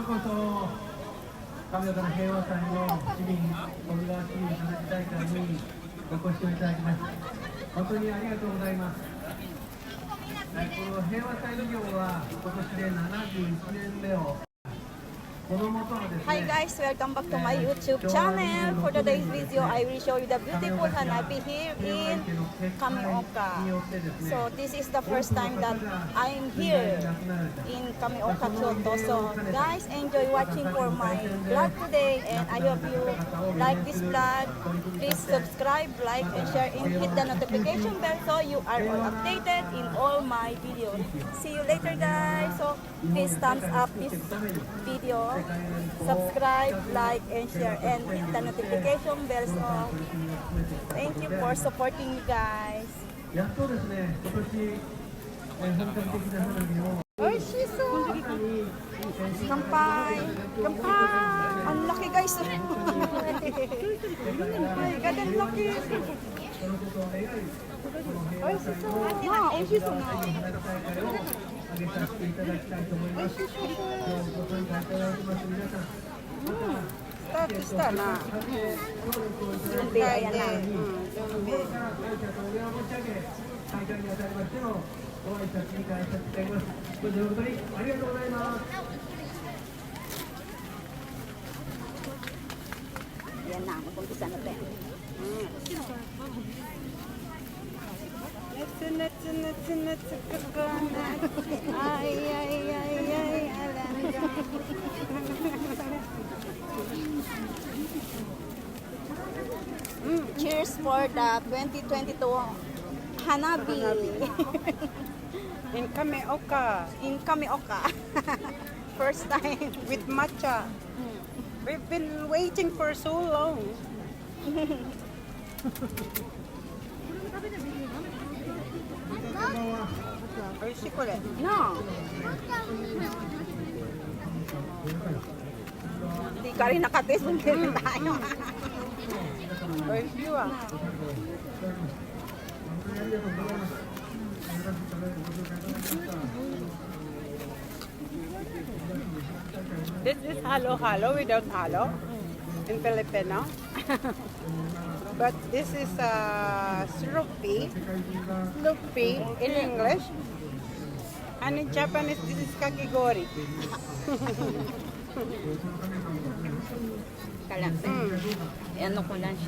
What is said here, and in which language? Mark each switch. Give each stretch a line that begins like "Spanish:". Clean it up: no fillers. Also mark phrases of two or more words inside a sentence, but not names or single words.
Japanese: 亀岡の平和祭の市民、小川市民花火大会にお越しをいただきました。本当にありがとうございます。この平和祭の業は今年で71年目を。
English: Hi guys, welcome back to my YouTube channel. For today's video, I will show you the beautiful hanabi here in Kameoka. So this is the first time that I'm here in Kameoka, Kyoto. So guys, enjoy watching for my vlog today, and I hope you like this vlog. Please subscribe, like, and share, and hit the notification bell so you are all updated in all my videos. See you later guys. So please thumbs up this video. Subscribe, like, and share, and hit the notification bell. So, thank you for supporting me, guys.
Japanese: やっとですね、今年本格的な花火を。美味しそう。乾杯。
Filipino: 乾杯。Ang laki guys. Ganda ng laki.
Japanese: 美味しそう。なあ、美味しそうな。あげさせていただきたいと思います。今日ご参加いただきます皆さん。スタートしたな。準備やな。準備。感謝とお礼を申し上げ、大会にあたりましてのご挨拶に返させていただきます。本当にありがとうございます。
Filipino: Yan na, mag-umpisa na tayo.
English: Nuts, coconut.
Filipino: Ay, alanga.
English: Cheers for the 2022 Hanabi. In Kameoka, In Kameoka. First time. with matcha. We've been waiting for so long.
Japanese: 美味しいこれ。
English: No.
Filipino: Hindi ka rin nakataste, hindi rin tayo.
Japanese: 美味しいわ。
English: This is halo-halo without halo in Filipino. But this is sroopy in English. And in Japanese, this is kakigori.
Filipino: Ano ko lang siya.